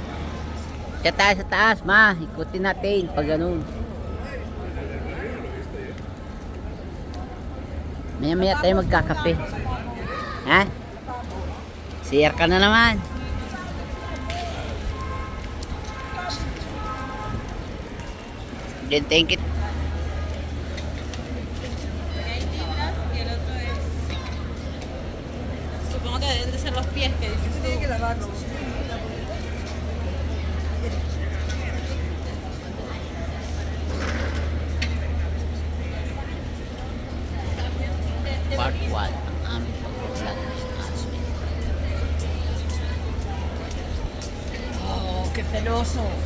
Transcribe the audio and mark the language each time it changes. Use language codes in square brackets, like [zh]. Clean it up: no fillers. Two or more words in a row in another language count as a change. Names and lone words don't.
[tl] Kaya tayo sa taas, ma. Ikutin natin pag ganun. Maya-maya tayo magkakape. Ha? CR ka na naman. [en] Then thank you. [es] Supongo que deben de ser los pies que dices tú. [tl] Part 1 ang aming pag-vlog sa Asmin. [es] Oh, qué celoso.